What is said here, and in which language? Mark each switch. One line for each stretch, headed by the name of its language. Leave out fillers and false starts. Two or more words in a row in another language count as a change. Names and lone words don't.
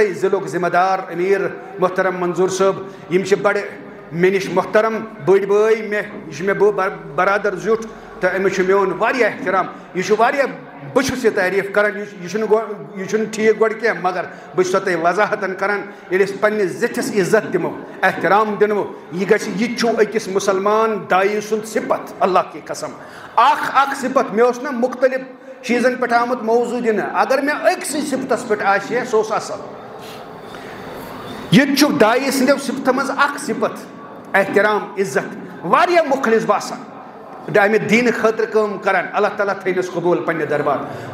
Kashmiri: تۄہہِ ضِلعُک ذمہٕ دار امیر محترم منظوٗر صٲب یم چھِ بڑٕ مےٚ نِش محترم بٔڑۍ بٲے یہِ چھُ مےٚ برادر زیُٹھ تہٕ أمِس چھُ میون واریاہ احترام یہِ چھُ واریاہ بہٕ چھُس یہِ تعریٖف کران یہِ چھُنہٕ ٹھیٖک گۄڈٕ کینٛہہ مگر بہٕ چھُسو تۄہہِ وضاحتن کران ییٚلہِ أسۍ پننِس زِٹھِس عزت دِمو احترام دِنو یہِ گژھِ یہِ چھُ أکِس مُسلمان دایہِ سُنٛد صفت
Urdu: اللہ کی قسم
Kashmiri: اکھ صفت مےٚ اوس نا مختلف چیٖزن پٮ۪ٹھ آمُت موضوٗع دِنہٕ اگر مےٚ أکسٕے صفتس پٮ۪ٹھ آسہِ ہے سُہ اوس اصل یہِ تہِ چھُ دایہِ سٕنٛدیو صفتو منٛز اکھ صفت احترام عزت واریاہ مُخلص باسان امہِ دیٖنہٕ خٲطرٕ کٲم کران اللہ تعالیٰ تھٲینس قبوٗل پننہِ دربار